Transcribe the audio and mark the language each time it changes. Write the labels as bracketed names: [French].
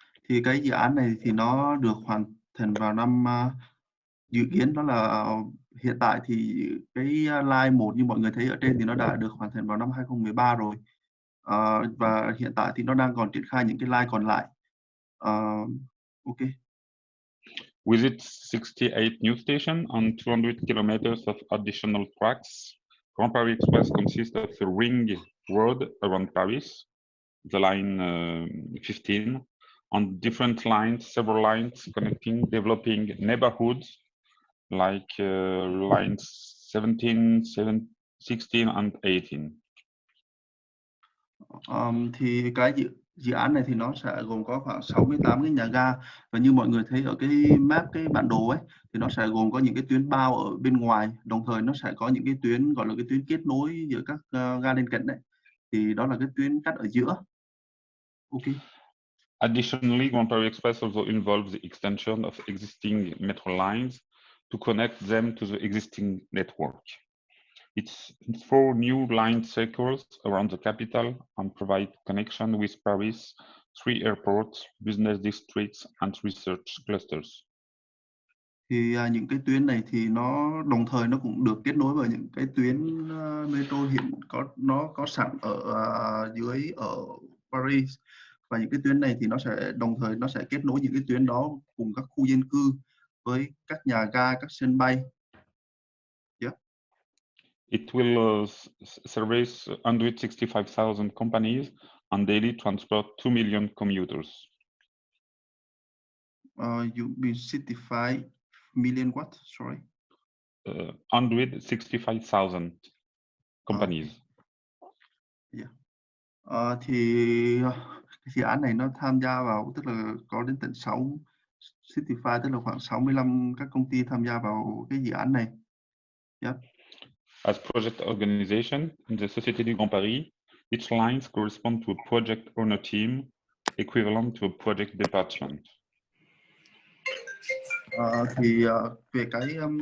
[Vietnamese] Thì cái dự án này thì nó được hoàn thành vào năm dự kiến đó là hiện tại thì cái line 1 như mọi người thấy ở trên thì nó đã được hoàn thành vào năm 2013 rồi. Và hiện tại thì nó đang còn triển khai những cái line còn lại. Ok. [English] With its 68 new stations and 200 kilometers of additional tracks, Grand Paris Express consists of a ring road around Paris, the line 15, on different lines, several lines connecting, developing neighborhoods like lines 17, 16 and 18. [Vietnamese] Thì cái dự án này thì nó sẽ gồm có khoảng 68 cái nhà ga, và như mọi người thấy ở cái map, cái bản đồ ấy, thì nó sẽ gồm có những cái tuyến bao ở bên ngoài, đồng thời nó sẽ có những cái tuyến gọi là cái tuyến kết nối giữa các ga lên cận đấy, thì đó là cái tuyến cắt ở giữa. Ok. [English] Additionally, Grand Paris Express also involves the extension of existing metro lines to connect them to the existing network. It's 4 new line circles around the capital and provide connection with Paris, 3 airports, business districts, and research clusters. [Vietnamese] Thì những cái tuyến này thì nó đồng thời nó cũng được kết nối với những cái tuyến metro hiện có sẵn ở dưới ở Paris, và những cái tuyến này thì nó sẽ đồng thời nó sẽ kết nối những cái tuyến đó cùng các khu dân cư với các nhà ga, các sân bay. Yeah. [English] It will service 165,000 companies and daily transport 2 million commuters. You mean 65 million what? Sorry. 165,000 companies. Yeah. [Vietnamese] Thì cái dự án này nó tham gia vào, tức là có đến tận 65, tức là khoảng 65 các công ty tham gia vào cái dự án này. Yeah. [English] As project organization in the Société du Grand Paris, each lines correspond to a project owner team equivalent to a project department. [Vietnamese] Thì về cái